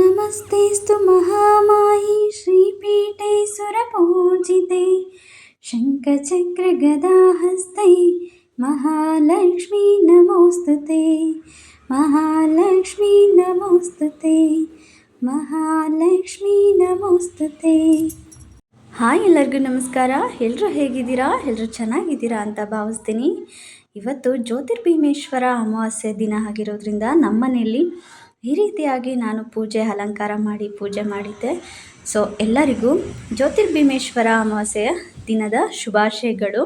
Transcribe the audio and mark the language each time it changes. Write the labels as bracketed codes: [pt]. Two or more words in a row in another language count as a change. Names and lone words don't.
[sa] नमस्तेऽस्तु महामाये श्रीपीठे सुरपूजिते शङ्खचक्रगदाहस्ते महालक्ष्मी नमोस्तुते महालक्ष्मी नमोस्तुते महालक्ष्मी नमोस्तुते। [kn] ಹಾಯ್ ಎಲ್ಲರಿಗೂ ನಮಸ್ಕಾರ. ಎಲ್ಲರೂ ಹೇಗಿದ್ದೀರಾ? ಎಲ್ಲರೂ ಚೆನ್ನಾಗಿದ್ದೀರಾ ಅಂತ ಭಾವಿಸ್ತೀನಿ. ಇವತ್ತು ಜ್ಯೋತಿರ್ಭೀಮೇಶ್ವರ ಅಮಾವಾಸ್ಯೆ ದಿನ ಆಗಿರೋದ್ರಿಂದ ನಮ್ಮನೆಯಲ್ಲಿ ಈ ರೀತಿಯಾಗಿ ನಾನು ಅಲಂಕಾರ ಮಾಡಿ ಪೂಜೆ ಮಾಡಿದ್ದೆ. ಸೊ ಎಲ್ಲರಿಗೂ ಜ್ಯೋತಿರ್ಭೀಮೇಶ್ವರ ಅಮಾವಾಸ್ಯೆಯ ದಿನದ ಶುಭಾಶಯಗಳು.